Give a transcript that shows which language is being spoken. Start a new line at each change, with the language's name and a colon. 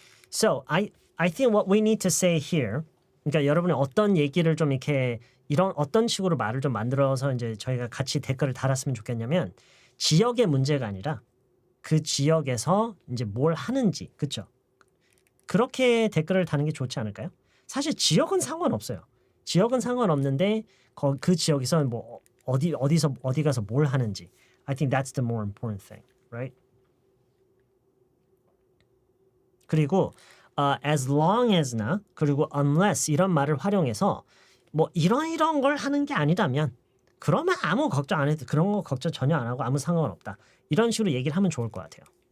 English: So I think what we need to say here,
Korean: 그러니까 여러분이 어떤 얘기를 좀 이렇게 이런 어떤 식으로 말을 좀 만들어서 이제 저희가 같이 댓글을 달았으면 좋겠냐면 지역의 문제가 아니라 그 지역에서 이제 뭘 하는지, 그렇죠? 그렇게 댓글을 다는 게 좋지 않을까요? 사실 지역은 상관없어요. 지역은 상관없는데 그 지역에서 뭐 어디 가서 뭘 하는지.
English: I think that's the more important thing, right?
Korean: 그리고 as long as나 그리고 unless 이런 말을 활용해서 뭐 이런 걸 하는 게 아니라면 그러면 아무 걱정 안 해도 그런 거 걱정 전혀 안 하고 아무 상관없다. 이런 식으로 얘기를 하면 좋을 것 같아요.